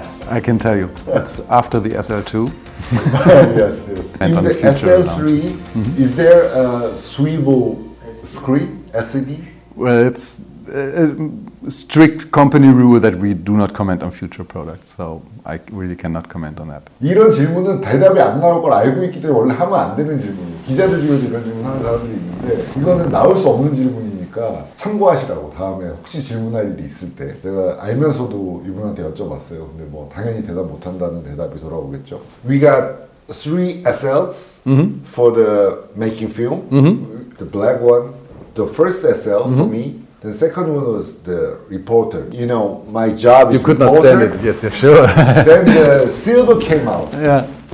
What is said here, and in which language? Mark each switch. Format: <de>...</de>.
<en>I can tell you, it's after the SL2. Yes. And in the SL3, is there a swivel screen, LCD? Well, it's a strict company rule that we do not comment on future products, so I really cannot comment on that.</en> <ko>이런 질문은 대답이 안 나올 걸 알고 있기 때문에 원래 하면 안 되는 질문이에요. 기자들 중에도 이런 질문 하는 사람들이 있는데 이거는 나올 수 없는 질문이니까 참고하시라고. 다음에 혹시 질문할 일이 있을 때 제가 알면서도 이분한테 여쭤봤어요. 근데 뭐 당연히 대답 못한다는 대답이 돌아오겠죠.</ko> <en>We got 3 SLs for the making film. The black one, the first SL for me. The second one was the reporter. You know, my job is You could reporter. not stand it, yes, sure. Then the silver came out. Yeah.</en>